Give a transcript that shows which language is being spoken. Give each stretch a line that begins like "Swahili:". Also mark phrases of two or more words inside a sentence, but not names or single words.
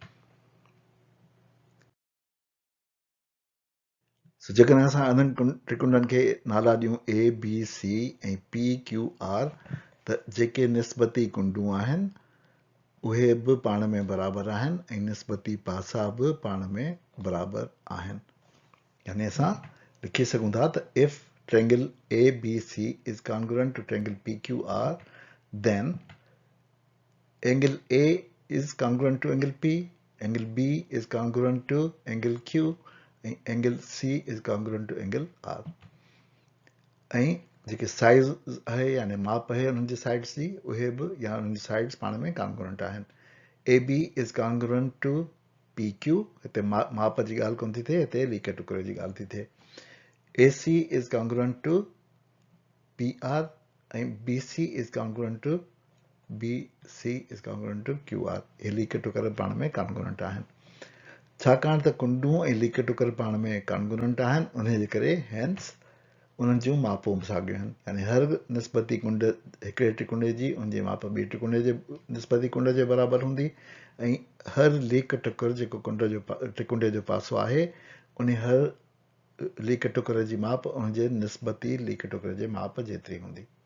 Sindhi: जेकॾहिं असां इन्हनि त्रिकुंडनि खे नाला ॾियूं ABC ऐं PQR त जेके निस्बती कुंडूं आहिनि उहे बि पाण में बराबरि आहिनि ऐं निस्बती पासा बि पाण में बराबरि आहिनि यानी असां लिखी सघूं था त
English: if triangle ABC is congruent to triangle PQR then angle A is congruent to angle P angle B is congruent to angle Q angle C is congruent to angle R
Sindhi: ऐं जेके साइज़ आहे यानी माप आहे उन्हनि जी साइड्स जी उहे बि या उन्हनि जी साइड्स पाण में कॉन्ग्रुएंट आहिनि AB
English: is congruent to PQ
Sindhi: हिते माप जी ॻाल्हि कोन थी थिए हिते लीके टुकरे जी ॻाल्हि थी थिए AC इज़
English: congruent to PR ऐं BC is congruent to BC is congruent to QR
Sindhi: इहे लीके टुकर पाण में
English: कॉन्ग्रुएंट
Sindhi: आहिनि छाकाणि त कुंडूं ऐं लीके टुकर पाण में कॉन्ग्रुएंट आहिनि उनजे करे हैंस उन्हनि जूं मापूं बि साॻियूं आहिनि यानी हर निस्बती कुंड हिकिड़े त्रिकुंडे जी उनजी माप ॿिए त्रिकुंडे जे निस्बती कुंड जे बराबरि हूंदी ऐं हर लीक टुकर जेको त्रिकुंडे जो पासो आहे उन हर लीक टुकर जी माप उनजे निस्बती लीक टुकर जे माप जेतिरी हूंदी